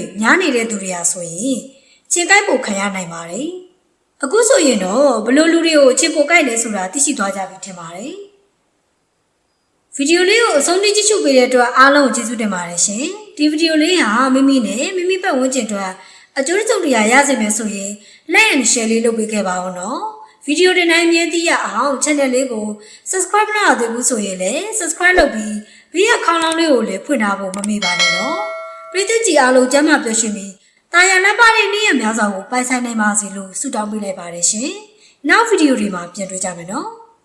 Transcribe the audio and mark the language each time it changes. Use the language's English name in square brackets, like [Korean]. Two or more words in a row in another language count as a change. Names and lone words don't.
[Burmese] များနေတဲ့သူတွေဟာဆိုရင်ခြေကိုက်ပိုခံရနိုင်ပါတယ်။အခုဆိုရင်တော့ဘလို့လူတွေကိုချစ်ပိုကိုက်လဲဆိုတာသိရှိသွားကြပြီထင် ပါတယ်။ဗီဒီယိုလေးကိုအဆုံးထိကြည့်ရှုပေးတဲ့အတွက်အားလုံးကိုကျေးဇူးတင်ပါတယ်ရှင်။ဒီဗီဒီယိုလေးဟာမိမိနဲ့မိမိပတ်ဝန်းကျင်အတွက်အကျိုးစုံတရားရစေမယ်ဆိုရင် [English] like and share [Burmese] လေးလုပ်ပေးခဲ့ပါဦးနော်။ဗီဒီယိုတင်တိုင်းမြင်သိရအောင် channel လေးကို subscribe လုပ်ရသေးဘူးဆိုရင်လည်း subscribe လုပ်ပြီးဘေးကခေါင်းလောင်းလေးကိုလည်းဖွင့်ထားဖို့မမေ့ပါနဲ့နော်။ပရိသတ်ကြီးအားလုံးကျမ်းမာပျော်ရွှင်ပြီးတာယာလက်ပါတဲ့နေ့ရက်များစွာကိုပိုင်ဆိုင်နိုင်ပါစေလို့ဆုတောင်းပေးလိုက်ပါတယ်ရှင်။နောက်ဗီဒီယိုတွေမှာပြန်တွေ့ကြမယ်နော်။